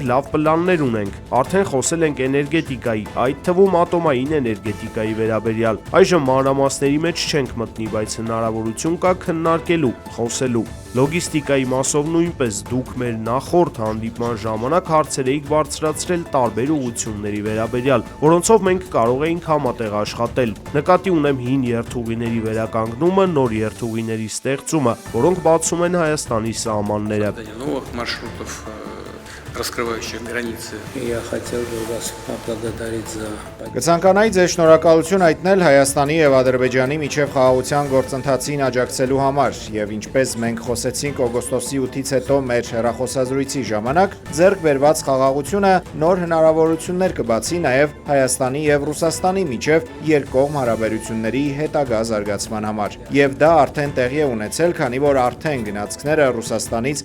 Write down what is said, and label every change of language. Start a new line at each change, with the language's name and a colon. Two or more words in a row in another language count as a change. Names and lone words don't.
Armenian: լավ պլաններ ունենք։ Արդեն խոսել ենք էներգետիկայի, այդ թվում ատոմային էներգետիկայի վերաբերյալ։ Այժմ մանրամասների մեջ չենք մտնի, բայց հնարավորություն կա քննարկելու, խոսելու։ Լոգիստիկայի մասով նույնպես դուք մեր նախորդ հանդիպման ժամանակ հարցեր էիք բարձրացրել տարբեր ուղղությունների վերաբերյալ, որոնցով մենք կարող էինք համատեղ աշխատել։ Նկատի ունեմ հին երթուղիների վերականգնումը, նոր երթուղիների ստեղծումը, որոնք բացում են Հայաստանի սահմանները։
Russian: Раскрывающих границы. Я хотел бы вас поблагодарить за...
Armenian: Կցանկանայի ձեզ շնորհակալություն հայտնել Հայաստանի եւ Ադրբեջանի միջև խաղաղության գործընթացին աջակցելու համար եւ ինչպես մենք խոսեցինք օգոստոսի 8-ից հետո մեր հեռախոսազրույցի ժամանակ, ձեռք բերված խաղաղությունը նոր հնարավորություններ կբացի նաեւ Հայաստանի եւ Ռուսաստանի միջև երկկողմ հարաբերությունների հետագա զարգացման համար։ Եվ դա արդեն տեղի է ունեցել, քանի որ արդեն գնացքները Ռուսաստանից